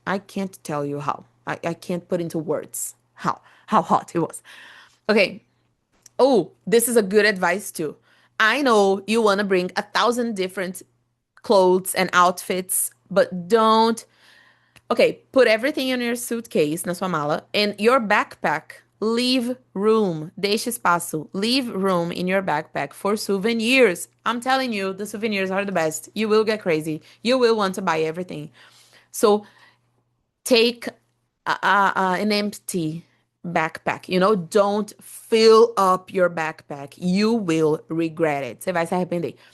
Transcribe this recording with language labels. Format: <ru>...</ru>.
<en>I can't tell you how. I can't put into words how hot it was. Okay. Oh, this is a good advice too. I know you want to bring 1,000 different clothes and outfits, but don't. Okay, put everything in your suitcase,</en> <pt>na sua mala,</pt> <en>and your backpack. Leave room,</en> <pt>deixe espaço.</pt> <en>Leave room in your backpack for souvenirs. I'm telling you, the souvenirs are the best. You will get crazy. You will want to buy everything. So take an empty backpack. Don't fill up your backpack. You will regret it.</en> <pt>Você vai se arrepender.</pt>